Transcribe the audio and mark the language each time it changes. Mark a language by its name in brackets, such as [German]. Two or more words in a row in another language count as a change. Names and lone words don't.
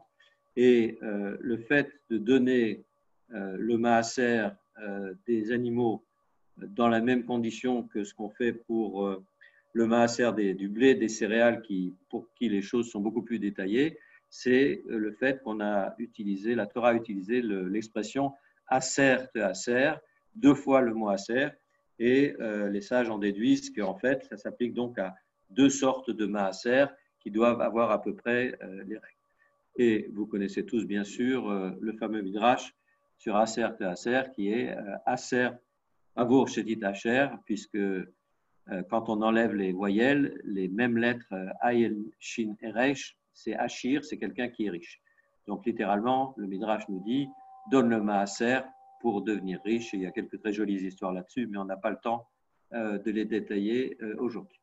[French] Et le fait de donner le maaser des animaux dans la même condition que ce qu'on fait pour le maaser du blé, des céréales, pour qui les choses sont beaucoup plus détaillées, c'est le fait qu'on a utilisé, la Torah a utilisé l'expression [Hebrew] עשר תעשר, [French] 2 fois le mot aser, et les sages en déduisent qu'en fait, ça s'applique donc à 2 sortes de maaser qui doivent avoir à peu près les règles. Et vous connaissez tous bien sûr le fameux midrash sur [Hebrew] עשר תעשר [French] qui est [Hebrew] עשר בעבור שתתעשר, [French] puisque quand on enlève les voyelles, les mêmes lettres aïl, shin et resh, c'est achir, c'est quelqu'un qui est riche. Donc littéralement, le midrash nous dit donne le maaser pour devenir riche. Et il y a quelques très jolies histoires là-dessus, mais on n'a pas le temps de les détailler aujourd'hui.